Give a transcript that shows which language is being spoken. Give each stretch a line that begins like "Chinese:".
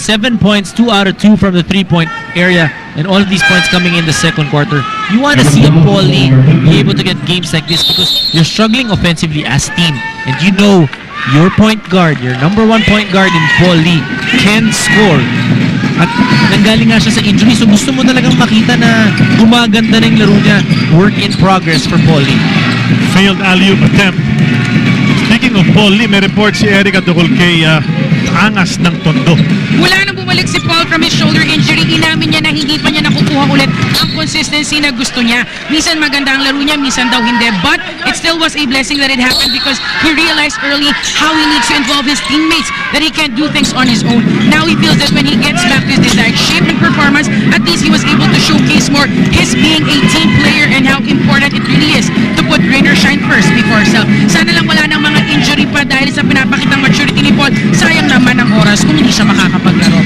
English: 7 points, 2 out of 2 from the 3-point area, and all of these points coming in the second quarter. You want to see a Paul Lee be able to get games like this because you're struggling offensively as team, and you know your point guard, your #1 point guard in Paul Lee can score.
Filipino: At nanggaling nga siya sa injury, so gusto mo talagang makita na gumaganda na yung laro niya.
English: Work in progress for Paul Lee. Failed alley-oop attempt. Speaking of
Filipino: Paul Lee, may report si Eric at kay angas ng tondo. Wala nang bumalik si Paul
English: from his shoulder injury,
Filipino: inamin niya na hindi pa niya nakukuha ulit ang consistency na gusto niya. Minsan maganda ang laro niya, minsan daw hindi.
English: But it still was a blessing that it happened because he realized early how he needs to involve his teammates, that he can't do things on his own. Now he feels that when he gets back to his desired shape and performance, at least he was able to showcase more his being a team player and how important it really is to put rain or shine first before self.
Filipino: Sana lang wala ng mga injury pa dahil sa pinapakitang maturity ni Paul. Sayang naman ang oras kung hindi siya makakapaglaro.